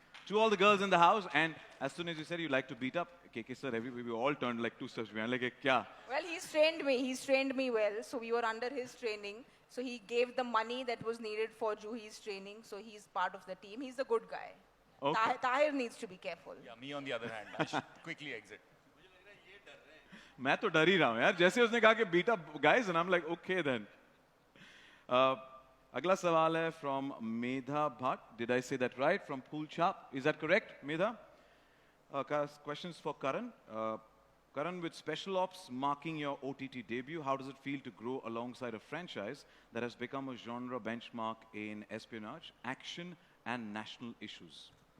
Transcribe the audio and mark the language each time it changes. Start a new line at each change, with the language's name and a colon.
English: To all the girls in the house. And as soon as you said you like to beat up, KK sir, we all turned like 2 steps behind. Like, kya? Well, he's trained me well. So we were under his training. So he gave the money that was needed for Juhi's training. So he's part of the team. He's the good guy. Okay. Tahir needs to be careful. Yeah, me on the other hand, I should quickly exit.
Hindi: मैं तो डर ही रहा हूँ यार, जैसे उसने कहा कि
English: beat up guys, and I'm like, okay then.
Hindi: अगला सवाल है from Medha Bhatt.
English: Did I say that right? From Pool Chap. Is that correct, Medha? Questions for Karan. Karan, with Special Ops marking your OTT debut, how does it feel to grow alongside a franchise that has become a genre benchmark in espionage, action, and national issues?